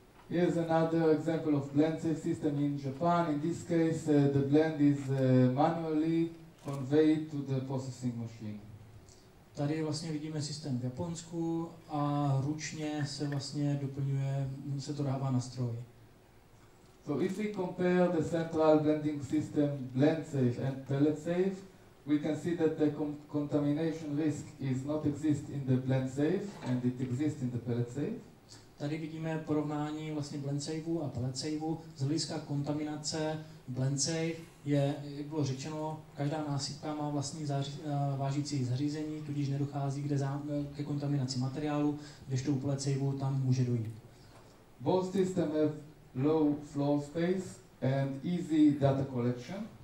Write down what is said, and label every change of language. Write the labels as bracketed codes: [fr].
[en] Here's another example of blend safe system in Japan. In this case, the blend is manually conveyed to the processing machine. [cs] Tady vlastně vidíme systém v Japonsku a ručně se vlastně doplňuje, se to dává na stroj. [en] So if we compare the central blending system blend safe and pellet safe, we can see that the contamination risk is not exist in the blend safe and it exists in the pellet safe. [cs] Tady vidíme porovnání vlastně blend safeu a pellet safeu. Z hlediska kontaminace blend safe je, jak bylo řečeno, každá násypka má vlastní vážící zařízení, tudíž nedochází ke kontaminaci materiálu, kdežto u pellet safeu tam může dojít. [en] Both systems have low floor space and easy data collection.